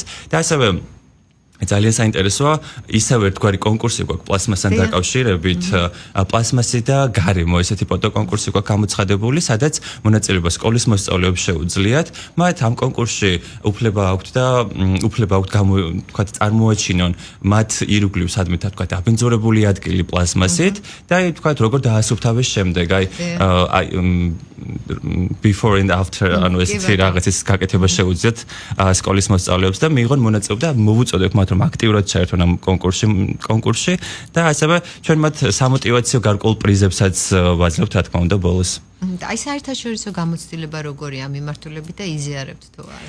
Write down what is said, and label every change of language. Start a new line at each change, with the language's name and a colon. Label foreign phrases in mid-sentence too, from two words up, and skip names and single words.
Georgian: და ასევე ძალიან საინტერესოა, ისევ ერთგვარი კონკურსი გვაქვს პლასმასთან დაკავშირებით, პლასმასი და გარემო, ესეთი ფოტოკონკურსი გვაქვს გამოცხადებული, სადაც მონაწილეობა სკოლის მოსწავლეებს შეუძლიათ. მათ ამ კონკურსში უფლება აქვთ წარმოაჩინონ მათ ირგვლივ სადმე თქვათ აბინძურებული ადგილი პლასმასით და თქვათ როგორ დაასუფთავეს შემდეგ, აი
English: before and after,
Georgian: ანუ ესეთი რაღაცის გაკეთება შეუძლიათ სკოლის მოსწავლეებს და მიიღონ მონაწილეობა და მოვუწოდოთ მათ რომ აქტიურად ჩაერთონ ამ კონკურსში და ასევე ჩვენ მათ სამოტივაციო გარკვეულ პრიზებსაც ვაძლევთ, რა თქმა უნდა, ბოლოს. აი საერთაშორისო გამოცდილება როგორია ამ მიმართულებით და იზიარებთ თუ არა?